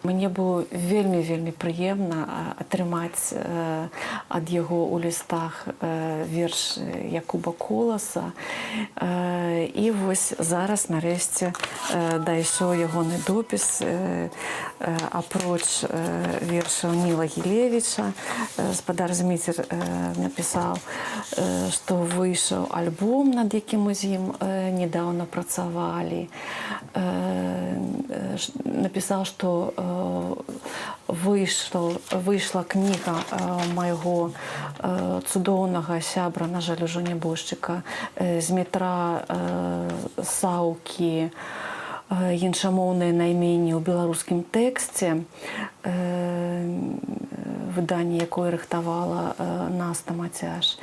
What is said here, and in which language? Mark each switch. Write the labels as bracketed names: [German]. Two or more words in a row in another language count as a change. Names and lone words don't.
[Belarusian] Мне было вельмі прыемна атрымаць ад яго ў лістах верш Якуба Коласа. І вось зараз нарэшце дайшоў ягоны допіс, апроч вершаў Ніла Гілевіча. Спадар Зміцер [Russian] написал, что вышел альбом, [Belarusian] над яким мы з ним недавно працавали. [Russian] Написал, что вышла книга [Belarusian] майго цудоўнага сябра, на жаль, ужо нябожчыка, Змітра Саўкі, іншамоўнае найменне ў беларускім тэксце, выданне, якое рыхтавала Наста Мацяш.